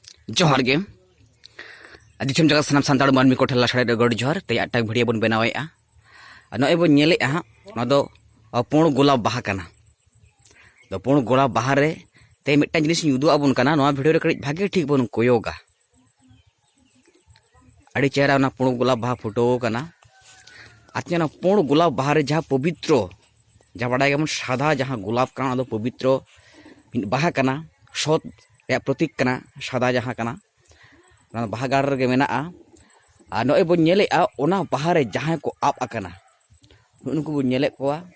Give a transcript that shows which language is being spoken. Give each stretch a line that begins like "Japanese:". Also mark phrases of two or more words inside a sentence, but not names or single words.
Santali: जोहार गे दिसम जगह सानाम सानताड़ मानमी को ठेला साड़े गड़ जोहार ते आटक भिडियो बन बनावेआ नय बन नेलेआ हा दो पुण गोलाप बाहा कना दो पुण गोलाप बाहा रे ते मिट्टा जिनिस उदू आबन कना नोआ भिडियो रे कड़ी भागे ठीक बन कोयोगा अड़ी चेहरा ना पुण गोलाप बाहा फोटो कना आते ना पुण गोलाप बाहा रे जहाँ पवित्र जहाँ बड़ा गमन सादा जहाँ गोलाप कना दो पवित्र बाहा कना सत प्रतीक कना सादा जहाँ कना बाहा गाड़ रे मेनाआ नय बन नेलेआ ओना बाहा रे जहाँ को आप आकना नुकु बन नेले कोआ